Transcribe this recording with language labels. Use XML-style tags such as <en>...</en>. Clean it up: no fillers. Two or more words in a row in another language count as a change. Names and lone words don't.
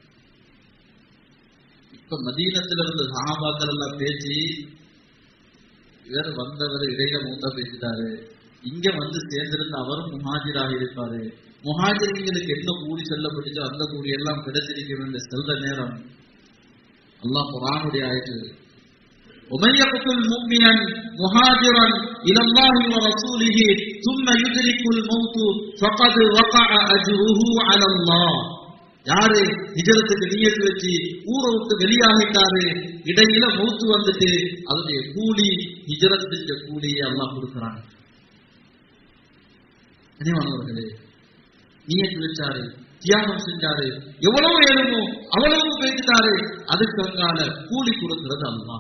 <ta>இப்ப மதீனத்துல இருந்த சஹாபாக்கள் எல்லாம் பேசி, இவர் வந்தவர் இடையில மூத்தா பேசிட்டாரு, இங்க வந்து சேர்ந்திருந்த அவரும் முஹாஜிராக இருப்பாரு, முஹாஜிர்களுக்கு என்ன கூலி சொல்லப்பட்டுச்சோ அந்த கூலி எல்லாம் கிடைச்சிருக்கிறது செல்ற நேரம் அல்லாஹ் குர்ஆனுடைய ஆயத்து,</ta> <ar>ومن يقتل مؤمنا مهاجرا الى الله ورسوله ثم يدرك الموت فقد وقع اجره على الله.</ar> <ta>யாரு ஹிஜ்ரத்துக்கு நியத் வச்சு ஊரை விட்டு வெளியாகிட்டாரு, இடையில மௌத்து வந்துட்டு அதனுடைய கூலி ஹிஜ்ரத் செஞ்ச கூலியை அல்லாஹ் கொடுக்கிறான். கனிவானவர்களே, நியத் வச்சாரு, தியாகம் செஞ்சாரு, எவ்வளவு ஏழுமோ அவ்வளவு பேசிட்டாரு, அதுக்கு அங்கால கூலி கொடுக்கிறது அல்லாஹ்.</ta>